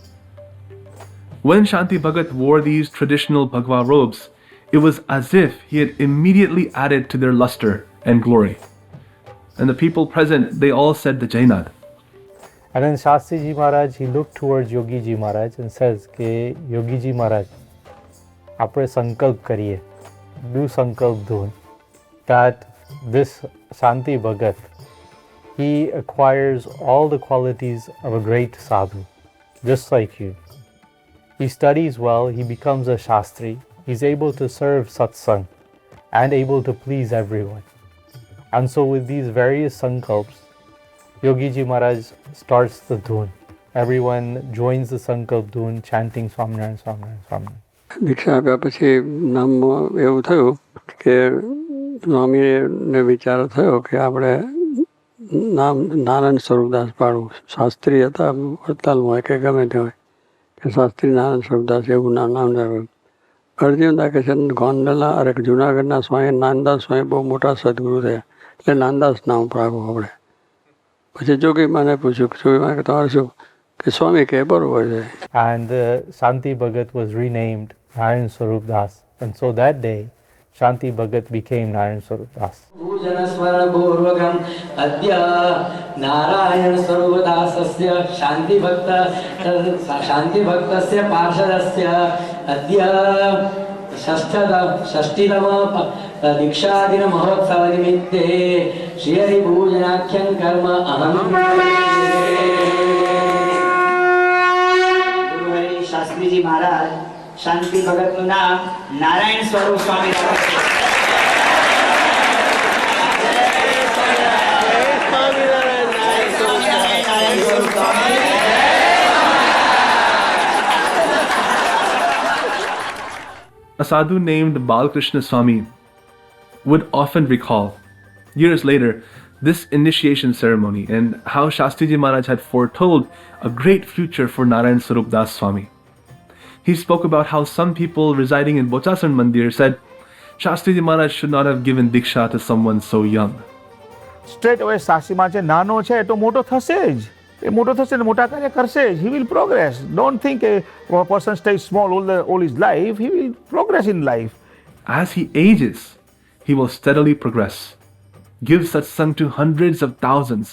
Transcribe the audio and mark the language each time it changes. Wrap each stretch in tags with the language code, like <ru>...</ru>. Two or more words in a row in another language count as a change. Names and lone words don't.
<en>When Shanti Bhagat wore these traditional Bhagwa robes, it was as if he had immediately added to their luster and glory. And the people present, they all said the Jainad. And then Shastriji Maharaj, he looked towards Yogiji Maharaj and says, Ke Yogiji Maharaj,</en> <hi>अपने संकल्प करिए, दो संकल्प धुन,</hi> <en>that this Shanti Bhagat, he acquires all the qualities of a great sadhu, just like you. He studies well, he becomes a Shastri, he's able to serve satsang and able to please everyone. And so with these various sankalps, Yogiji Maharaj starts the dhun. Everyone joins the sankalp dhun, chanting Swaminarayan, Swaminarayan, Swaminarayan.</en> <gu>દીક્ષા આપ્યા પછી નામમાં એવું થયું કે સ્વામીને વિચાર થયો કે આપણે નામ નારાયણ સ્વરૂપદાસ પાડવું. શાસ્ત્રી હતા વડતાલમાં હોય કે ગમે તે હોય કે શાસ્ત્રી નારાયણ સ્વરૂપદાસ એવું નામ રાખ્યું. અર્જુનદા કે છે ગોંડલના અરે જુનાગઢના સ્વામી નાનદાસ સ્વામી બહુ મોટા સદગુરુ થયા એટલે નાનદાસ નામ પાડવું આપણે. પછી જોગી મને પૂછ્યું જોગી મને કે તમારે શું કે સ્વામી કે બરોબર છે.</gu> <en>And Shanti Bhagat was renamed Narayan Swarup Das. And so that day, Shanti Bhagat became Narayan Swarup Das.</en> <sa>पूजनस्मरणपूर्वकम् अद्य नारायण स्वरूप दासस्य शान्ति भक्तस्य पार्षदस्य अद्य षष्टिधाम दीक्षादिन महोत्सव निमित्ते श्री हरि पूजनाख्यं कर्म अहम्</sa> <gu>શાસ્ત્રીજી મહારાજ શાંતિ ભગતનું નામ નારાયણ સ્વરૂપ સ્વામી રાખ્યું.</gu> <en>A sadhu named Balkrishna Swami would often recall, years later, this initiation ceremony and how Shastriji Maharaj had foretold a great future for Narayan Swarup Das Swami. He spoke about how some people residing in Bochasan Mandir said, Shastriji Maharaj should not have given Diksha to someone so young. Straight away</en> <gu>શાસ્ત્રી મહારાજ નાનો છે એ તો મોટો થશે જ. એ મોટો થશે ને મોટા કાર્ય કરશે જ.</gu> <en>He will progress. Don't think a person stays small all his life. He will progress in life. As he ages, he will steadily progress. Give satsang to hundreds of thousands.</en>